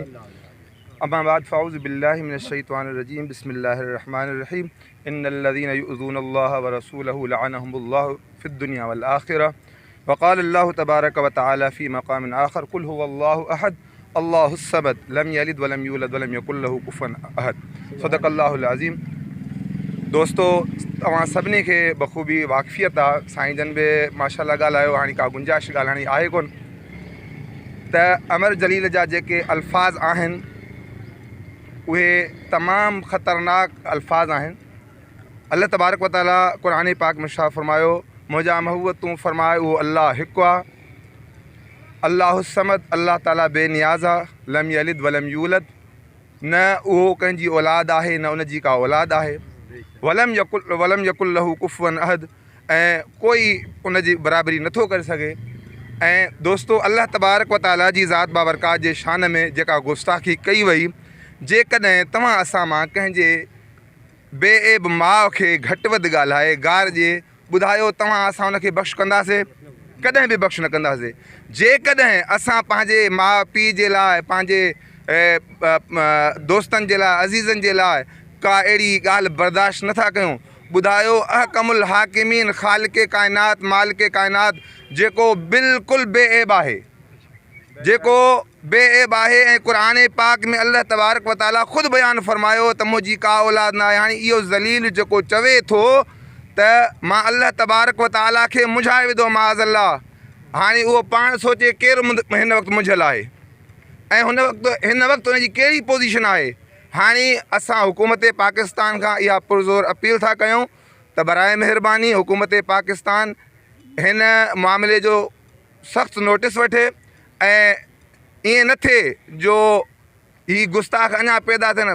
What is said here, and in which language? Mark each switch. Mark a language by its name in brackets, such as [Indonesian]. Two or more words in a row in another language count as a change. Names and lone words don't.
[Arabic] أما بعد فأعوذ بالله من الشيطان الرجيم بسم الله الرحمن الرحيم. إن الذين يؤذون الله ورسوله لعنهم الله في الدنيا والآخرة وقال الله تبارك وتعالى في مقام آخر قل هو الله أحد الله الصمد لم يلد ولم يولد ولم يكن له كفوا أحد. صدق الله العظيم. [Sindhi] دوستو، توهان سڀني کي بخوبي واقفيت آهي، سائين جن به ماشاءالله ڳالهايو، هاڻي ڪا گنجائش ڳالهائڻ جي آهي ڪونه ته امر جليل جا جيڪي الفاظ آهن اهي تمام خطرناڪ الفاظ آهن. الله تبارڪ و تعاليٰ قرآن پاڪ ۾ ڇا فرمايو، منهنجا محبوب تون فرمائي اهو الله هڪ آهي, [Arabic] الله الصمد, [Sindhi] الله تعاليٰ بي نياز آهي, [Arabic] لم يلد ولم يولد, [Sindhi] نه اهو ڪنهن جي اولاد آهي نه ان جي ڪا اولاد آهي, [Arabic] ولم يكن له كفوا أحد, [Sindhi] ۽ ڪوئي ان جي برابري نٿو ڪري سگهي. ۽ دوستو, الله تبارڪ و تعاليٰ جي ذات بابرڪات جي شان ۾ جيڪا گستاخي ڪئي وئي، جيڪڏهن توهان اسان مان ڪنهن جي بي عيب ماءُ کي گهٽ وڌ ڳالهائي گار ڏئي، ٻڌايو توهان اسان ان کي بخش ڪنداسين? ڪڏهن به بخش نه ڪنداسين۔ جيڪڏهن اسان پنهنجي ماءُ پيءُ جي لاءِ، پنهنجي دوستن جي لاءِ، عزيزن جي لاءِ ڪا اهڙي ڳالهه برداشت نٿا ڪريون، ٻڌايو [Arabic] أحكم الحاكمين [Sindhi] خالقِ ڪائنات مالڪِ ڪائنات جيڪو بلڪل بي عيب آهي، جيڪو بي عيب آهي. ۽ قرآن پاڪ ۾ الله تبارڪ و تعاليٰ خود بيان فرمايو ته منهنجي ڪا اولاد نه آهي. هاڻي هيءُ ذليل جيڪو چوي ٿو ته مان الله تبارڪ و تعاليٰ کي منجهائي وڌو معاذالله، هاڻي اهو پاڻ سوچي ڪير هن وقت منجهيل آهي ۽ هن وقت هن جي ڪهڙي پوزيشن آهي. هاڻي اسان حڪومت پاڪستان کان اها پرزور اپيل ٿا ڪريون ته براءِ مهرباني حڪومت پاڪستان هن معاملي جو سخت نوٽيس وٺي ۽ ائين نه ٿئي جو هي گستاخ اڃا پيدا ٿين.